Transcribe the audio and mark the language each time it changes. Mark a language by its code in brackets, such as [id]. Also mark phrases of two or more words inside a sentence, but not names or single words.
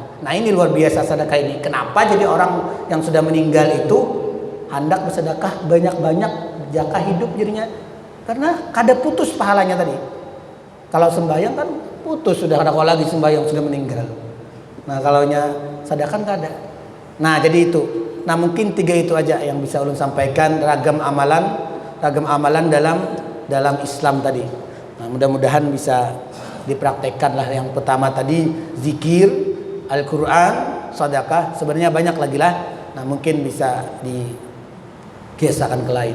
[id] Nah, ini luar biasa sedekah ini. Kenapa jadi orang yang sudah meninggal itu hendak bersedekah banyak-banyak, [bjn] jaka hidup jadinya, karena kada putus pahalanya tadi. Kalau sembahyang kan putus sudah, kada lagi sembahyang sudah meninggal. Nah, kalaunya sedekah kada. [id] Nah, jadi itu. Nah, mungkin 3 itu aja yang bisa ulun sampaikan, ragam amalan dalam Islam tadi. Nah, mudah-mudahan bisa dipraktekkan lah. Yang pertama tadi zikir, Al-Quran, sedekah, sebenarnya banyak lagi lah. Nah, mungkin bisa dibiasakan ke lain.